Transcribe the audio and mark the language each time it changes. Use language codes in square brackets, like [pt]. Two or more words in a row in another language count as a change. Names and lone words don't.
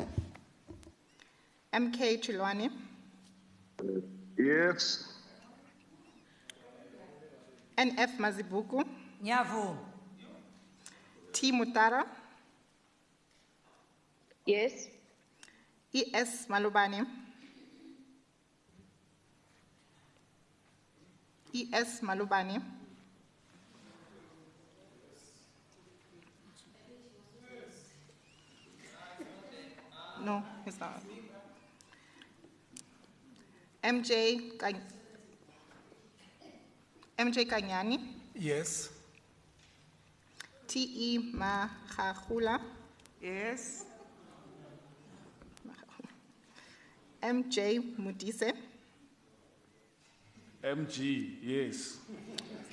[en] M. K. Chilwani. Yes. N. F. Mazibuku. Nyavu. T. Mutara. Yes. E. S. Malubani. E. S. Malubani. No, it's not. MJ Kanyani. Yes. T.E. Mahahula. Yes. M.J. Mudise. MG. Yes.